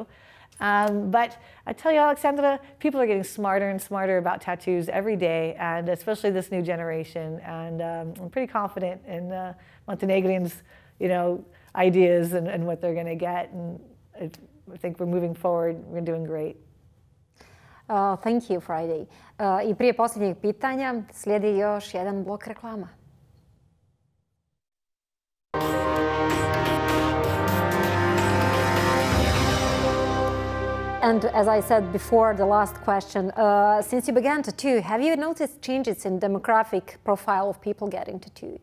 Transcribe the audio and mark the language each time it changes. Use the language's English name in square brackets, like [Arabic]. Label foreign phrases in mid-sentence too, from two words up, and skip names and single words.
[English] But I tell you, Alexandra, people are getting smarter and smarter about tattoos every day, and especially this new generation. And I'm pretty confident in Montenegrins, ideas and what they're going to get. And I think we're moving forward. We're doing great. Thank you, Friday. [Croatian] I prije posljednjeg pitanja slijedi još jedan blok reklama. [English] And as I said before, the last question, since you began tattoo, have you noticed changes in demographic profile of people getting tattooed?